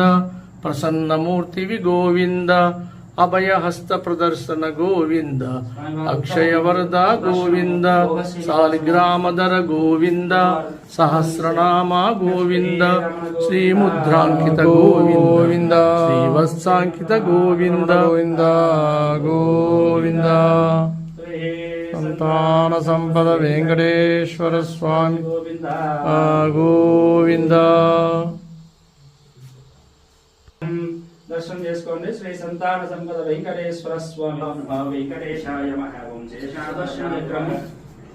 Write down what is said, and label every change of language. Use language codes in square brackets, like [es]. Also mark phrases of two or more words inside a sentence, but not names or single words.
[sa] प्रसन्नमूर्ति गोविंद अभयहस्त प्रदर्शन गोविंद अक्षय वरदा गोविंद सालिग्रामधर गोविंद सहस्रनाम गोविंद श्रीमुद्रांकित गोविंद श्रीवत्सांकित गोविंद गोविंद गोविंद संतान संपद वेंकटेश्वर स्वामी गोविंद [te] దర్శనం చేసుకోండి శ్రీ సంతాన సంపద వెంకటేశ్వర స్వామి [sa] వెంకటేశాయ మహావంశేషాదర్శన విక్రమ